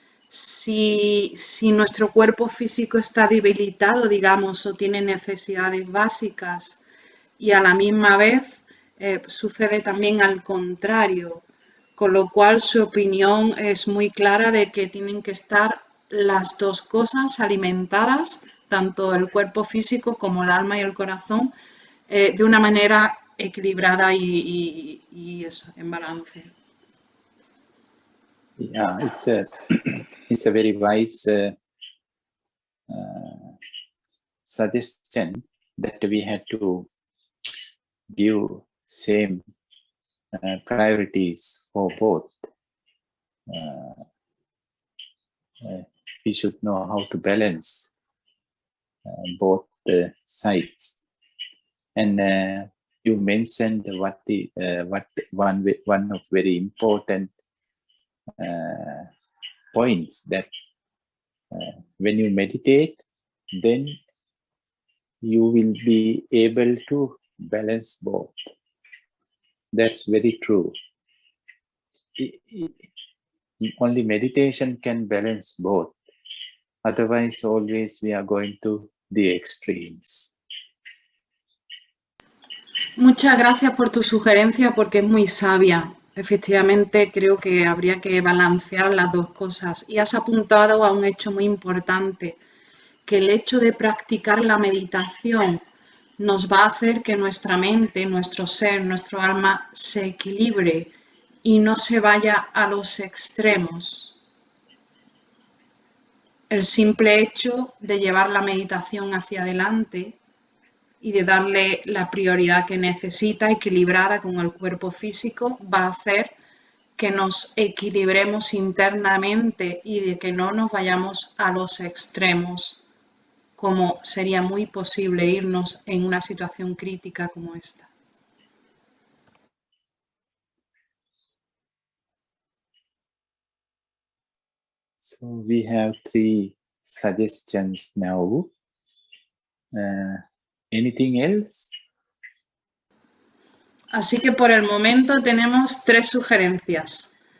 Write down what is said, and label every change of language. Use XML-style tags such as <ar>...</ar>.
<es>si nuestro cuerpo físico está debilitado, digamos, o tiene necesidades básicas, y a la misma vez sucede también al contrario, con lo cual su opinión es muy clara de que tienen que estar las dos cosas alimentadas, tanto el cuerpo físico como el alma y el corazón, de una manera equilibrada y eso, en balance.</es> <en>Yeah, it's a very wise suggestion that we had to give same priorities for both. We should know how to balance both sides. And you mentioned what one of very important points, that when you meditate, then you will be able to balance both. That's very true. Only meditation can balance both. Otherwise, always we are going to the extremes.</en> <es>Muchas gracias por tu sugerencia porque es muy sabia. Efectivamente, creo que habría que balancear las dos cosas. Y has apuntado a un hecho muy importante, que el hecho de practicar la meditación nos va a hacer que nuestra mente, nuestro ser, nuestro alma se equilibre y no se vaya a los extremos. El simple hecho de llevar la meditación hacia adelante y de darle la prioridad que necesita, equilibrada con el cuerpo físico, va a hacer que nos equilibremos internamente y de que no nos vayamos a los extremos, como sería muy posible irnos en una situación crítica como esta.</es> <en>So we have 3 suggestions now. Anything else?</en> <es>Así que por el momento tenemos 3 sugerencias.</es>